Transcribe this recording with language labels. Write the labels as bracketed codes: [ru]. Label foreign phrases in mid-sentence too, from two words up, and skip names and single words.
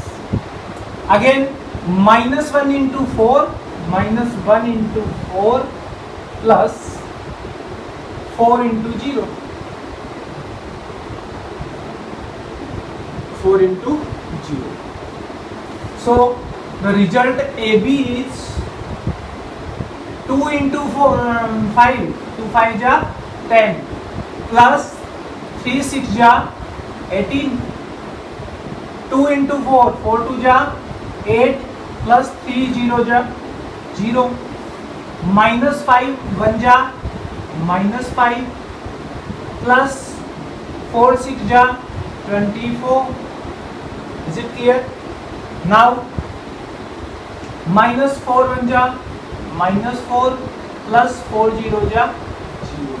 [en] Again, -1 into 4, -1 into 4 plus 4 into 0, 4 into 0. So the result AB is 2 into 5, 2 5 ja 10 plus 3 6 ja 18, 2 into 4, 4 2 ja 8 plus 3 0 ja 0, -5 1 जा -5 प्लस 4 6 जा 24. Is it clear? Now -4 1 जा -4 plus 4 0 जा 0.